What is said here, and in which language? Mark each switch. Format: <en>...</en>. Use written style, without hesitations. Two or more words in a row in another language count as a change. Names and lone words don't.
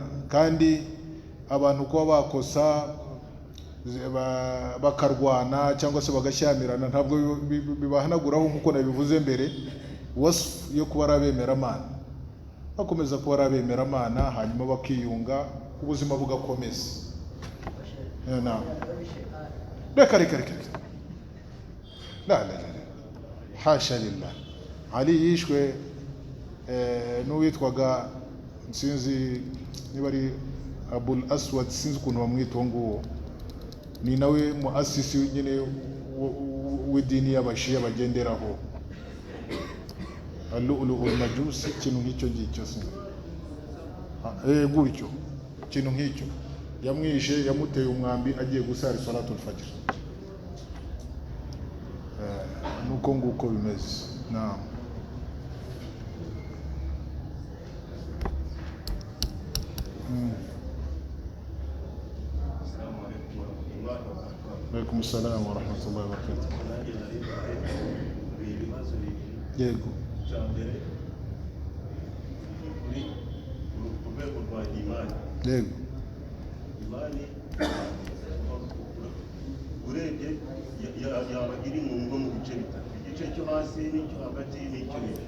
<rw>Kandi abantu kuba bakosa bakarwana cyangwa se bagashyamirana ntabwo bibahanaguraho, nk'uko nabivuze mbere, wasfu yo kuba ari abemeramana, bakomeza kuba ari abemeramana, hanyuma bakiyunga, ubuzima bugakomeza.</rw> <ar>ريكا لا حاشا لله.</ar> <rw>Ali yishwe n'uwitwaga sinzi niba ari Abul Aswad, sinzi ukuntu bamwita nguwo, ni nawe muasisi nyine w'idini y'abashiya bagenderaho,</rw> <ar>اللؤلؤ المجوسي,</ar> <rw>ikintu nk'icyo ngicyo gutyo, ikintu nk'icyo. Yamwishe, yamuteye umwambi agiye gusara</rw> <ar>صلاة الفجر.</ar> <rw>Nuko nguko bimeze.</rw> <ar>Naam. عليكم السلام ورحمة الله وبركاته.</ar> <rw>Yego. Yego. Imani urebye yaba iri mu ngo mu bice bitatu, igice cyo hasi n'icyo hagati n'icyo hejuru.</rw>